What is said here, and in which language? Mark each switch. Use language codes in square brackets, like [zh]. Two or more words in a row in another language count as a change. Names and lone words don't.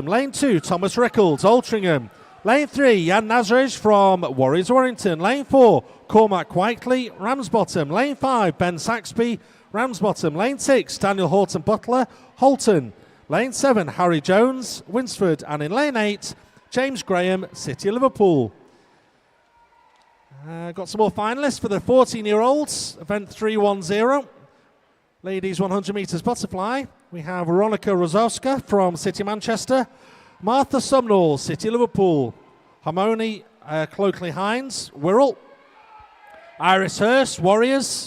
[en] Lane 2, Thomas Rickles, Altrincham. Lane 3, Jan Nazarij from Warriors Warrington. Lane 4, Cormac Whiteley, Ramsbottom. Lane 5, Ben Saxby, Ramsbottom. Lane 6, Daniel Horton Butler, Holton. Lane 7, Harry Jones, Winsford. And in lane 8, James Graham, City Liverpool. Got some more finalists for the 14-year-olds, event 310. Ladies 100 metres butterfly. We have Veronica Rozowska from City Manchester, Martha Sumnall, City Liverpool, Harmony Cloakley Hines, Wirral, Iris Hurst, Warriors.